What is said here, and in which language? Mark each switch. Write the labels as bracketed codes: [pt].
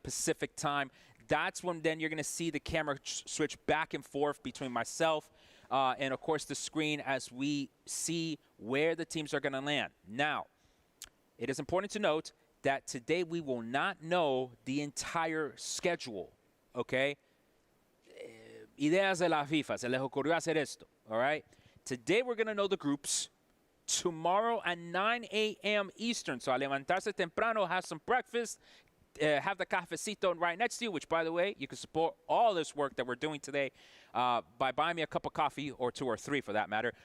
[en] Pacific Time, that's when then you're going to see the camera switch back and forth between myself and, of course, the screen as we see where the teams are going to land. Now, it is important to note that today we will not know the entire schedule, okay? [es] Ideas de la FIFA, se les ocurrió hacer esto, [en] all right? Today we're going to know the groups. Tomorrow at 9 a.m. Eastern, so [es] a levantarse temprano, [en] have some breakfast, have the cafecito right next to you, which, by the way, you can support all this work that we're doing today by buying me a cup of coffee, or 2 or 3 for that matter.